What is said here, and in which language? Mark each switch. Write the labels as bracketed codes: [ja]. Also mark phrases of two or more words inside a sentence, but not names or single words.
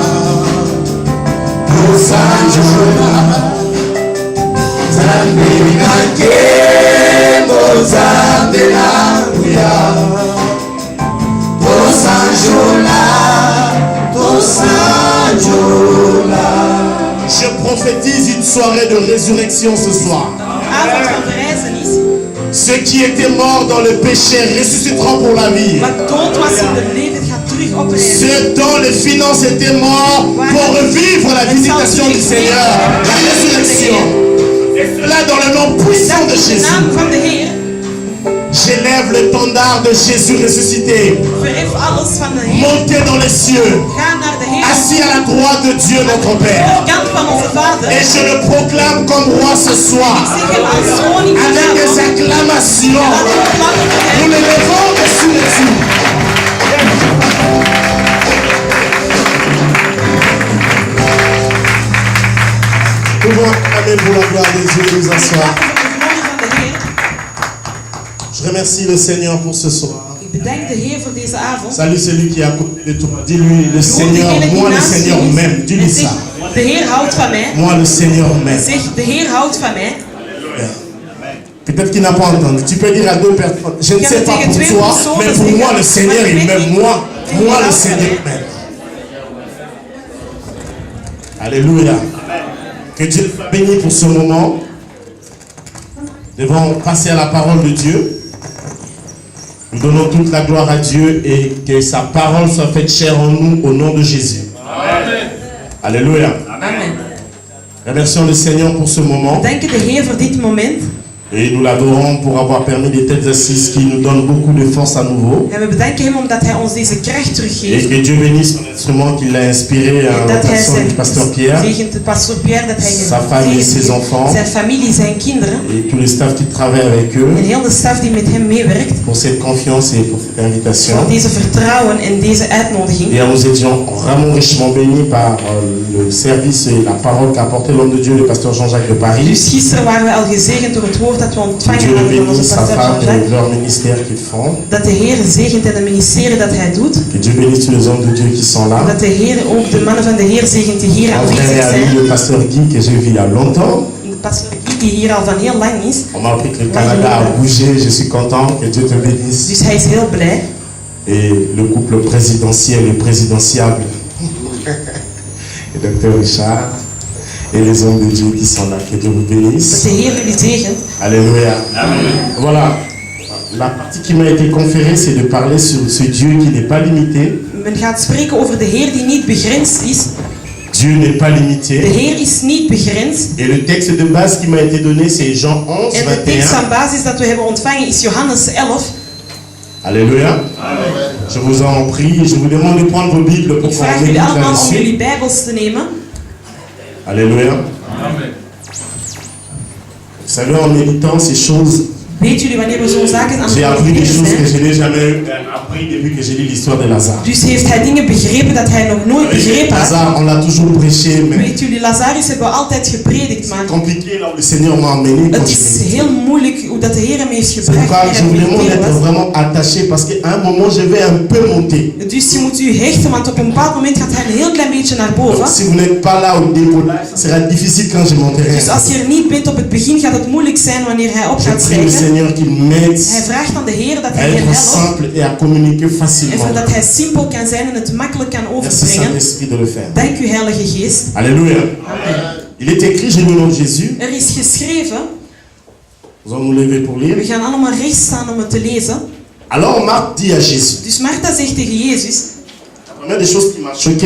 [ln] Tosanjola. Zambe na kembo. Zambe na buya. Tosanjola. Tosanjola. [fr] Je prophétise une soirée de résurrection ce soir. [nl] Avond van verrijzenis. [fr] Ceux qui étaient morts dans le péché ressusciteront pour la vie. [nl] Wat dood was in het leven gaat terug terug oprijzen. [fr] Ceux dont les finances étaient morts pour revivre la visitation du Seigneur, la résurrection. Et cela dans le nom puissant de [nl] In de [fr] Jésus. [nl] naam van de Heer. [fr] J'élève l'étendard de Jésus ressuscité, [nl] Verhef alles van de Heer. [fr] monté dans les cieux, [nl] Ga naar de Heer. [fr] assis à la droite de Dieu notre Père. [nl] Kant van onze Vader. [fr] Et je le proclame comme roi ce soir, [nl] Ik zeg hem als koning [fr] avec des [nl] vanavond. [fr] acclamations. [nl] Laat hem klappen voor [fr] Nous [nl] hem. [fr] le levons dessus les cieux. Nous pouvons acclamer pour la gloire de Dieu et nous asseoir. [nl] Laten we voor de glorie van de Heer. [fr] Je remercie le Seigneur pour ce soir. [nl] Ik bedank de Heer voor deze avond. [fr] Salut celui qui est à côté de toi. Dis-lui, le [nl] Groet [fr] Seigneur, [nl] degene die [fr] moi le [nl] naast je [fr] Seigneur [nl] is. [fr] m'aime. Dis-lui [nl] En [fr] ça. [nl] zeg, de Heer houdt van mij. [fr] Moi le Seigneur m'aime. [nl] Zeg, de Heer houdt van mij. [fr] Peut-être qu'il n'a pas entendu. Tu peux dire à deux personnes, je ne [nl] Je [fr] sais [nl] kan [fr] pas [nl] tegen [fr] pour [nl] twee [fr] toi, [nl] personen [fr] mais pour [nl] zeggen, [fr] moi le Seigneur [nl] maar ik [fr] il [nl] weet [fr] m'aime. [nl] niet. [fr] Moi le Seigneur m'aime. Alléluia. Que Dieu soit béni pour ce moment. Nous devons passer à la parole de Dieu. Nous donnons toute la gloire à Dieu et que sa parole soit faite chair en nous au nom de Jésus. Amen. Alléluia. Amen. Remercions le Seigneur pour ce moment. [nl] Dank de Heer voor dit moment. [fr] Et nous l'adorons pour avoir permis des têtes assises qui nous donnent beaucoup de force à nouveau. [nl] En we bedanken hem omdat hij ons deze kracht [fr] Et [nl] teruggeeft. [fr] que Dieu bénisse son instrument qu'il a inspiré à [nl] En [fr] la [nl] dat hij [fr] personne du pasteur Pierre [nl] zegent de pastor Pierre, dat hij [fr] Sa femme et ses enfants. [nl] zijn familie, zijn kinderen [fr] et tout le staff qui travaille avec eux [nl] en heel de staf die met hem meewerkt. [fr] pour cette confiance et pour cette invitation. [nl] Voor deze vertrouwen en deze uitnodiging. [fr] Et nous étions vraiment richement bénis par le service et la parole qu'a apporté l'homme de Dieu, le pasteur Jean-Jacques de Paris. [nl] Dus gisteren waren we al gezegend door het woord dat we [fr] Que [nl] ontvangen [fr] Dieu le [nl] hadden van onze [fr] bénisse, sa [nl] pastor [fr] femme et [nl] Jean-Jacques. [fr] leur ministère qu'ils font. [nl] Dat de Heer zegent in de ministerie dat hij doet. [fr] Que Dieu bénisse tous les hommes de Dieu qui sont là. [nl] Dat de Heer ook de mannen van de Heer zegent die hier [fr] Mon frère [nl] aanwezig [fr] et ami, [nl] zijn. [fr] le pasteur Guy, que j'ai vu il y a longtemps. [nl] En de pastor Guy die hier al van heel lang is. [fr] On m'a appris que le Canada a bougé, je suis content, que Dieu te bénisse. [nl] Dus hij is heel blij. [fr] Et le couple présidentiel et présidentiable, et Dr Richard, et les hommes de Dieu qui sont là, que Dieu vous [nl] Dat [fr] bénisse. [nl] de Heer jullie zegent. [fr] Alléluia. Voilà. La partie qui m'a été conférée, c'est de parler sur ce Dieu qui n'est pas limité. [nl] Men gaat spreken over de Heer die niet begrensd is. [fr] Dieu n'est pas [nl] De [fr] limité. [nl] Heer is niet begrensd. [fr] Et le texte de base qui m'a été donné, c'est Jean 11, [nl] En de tekst [fr] 21. [nl] van basis dat we hebben ontvangen is Johannes 11. [fr] Alléluia. Je vous en prie, je vous demande de prendre vos Bibles pour [nl] Ik [fr] qu'on [nl] vraag jullie [fr] médite [nl] allemaal om [fr] là-dessus. [nl] jullie Bijbels te nemen. [fr] Alléluia. Amen. Vous savez, en méditant ces choses, [nl] Weet jullie wanneer we zo'n zaken aan [fr] j'ai [nl] het [fr] appris des [nl] mediteren [fr] choses que [nl] zijn? [fr] je n'ai jamais appris depuis que j'ai lu l'histoire de Lazare. [nl] Dus heeft hij dingen begrepen dat hij nog nooit begrepen had. [fr] Lazare, on l'a toujours prêché, mais [nl] Weet jullie, Lazarus hebben we altijd gepredikt, maar [fr] compliqué là où le Seigneur m'a emmené quand [nl] het [fr] je [nl] is [fr] méditais. [nl] heel moeilijk hoe dat de Heer hem heeft [fr] C'est [nl] gebracht. [fr] pourquoi [nl] waar [fr] je [nl] hij [fr] vous demande [nl] mediteren [fr] d'être [nl] was. [fr] vraiment attaché parce qu'à un moment je vais un peu monter. [nl] Dus je moet u hechten, want op een bepaald moment gaat hij een heel klein beetje naar [fr] Donc [nl] boven. [fr] si vous n'êtes pas là au décollage, ça sera difficile quand je monterai. [nl] Dus als je er niet bent op het begin, gaat het moeilijk zijn wanneer hij op [fr] Je [nl] gaat [fr] prie le [nl] stijgen. [fr] Seigneur qu'il m'aide [nl] Hij vraagt aan de Heer dat [fr] à [nl] hij je [fr] être [nl] helpt. [fr] simple et à communiquer [nl] En [fr] facilement. [nl] zodat hij simpel kan zijn en het makkelijk kan [fr] Merci [nl] overbrengen. [fr] Saint-Esprit de le faire. [nl] Dank u, Heilige Geest. [fr] Alléluia. Amen. Il est écrit, j'ai le nom de Jésus. [nl] Er is geschreven, [fr] Nous allons nous lever pour [nl] we [fr] lire. [nl] gaan allemaal recht staan om het te lezen. [fr] Alors Marc dit à Jésus, [nl] Dus Martha zegt tegen Jezus, [fr] la première des choses qui m'a choqué,